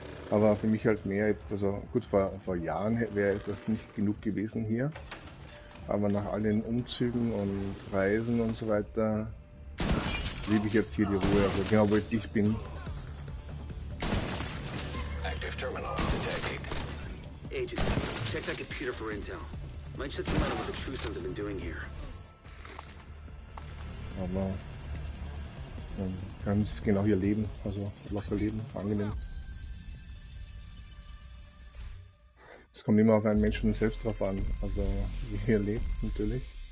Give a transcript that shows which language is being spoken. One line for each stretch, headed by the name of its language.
German: Aber für mich halt mehr jetzt, also gut, vor Jahren wäre das nicht genug gewesen hier. Aber nach all den Umzügen und Reisen und so weiter, liebe ich jetzt hier die Ruhe, also genau wo ich bin.
English: Active terminal detected. Agent, check that computer for intel. Might shed some light on what the True Sons have been doing here.
German: Aber man kann genau hier leben, also locker leben, angenehm. Es kommt immer auf einen Menschen selbst drauf an, also wie er lebt natürlich.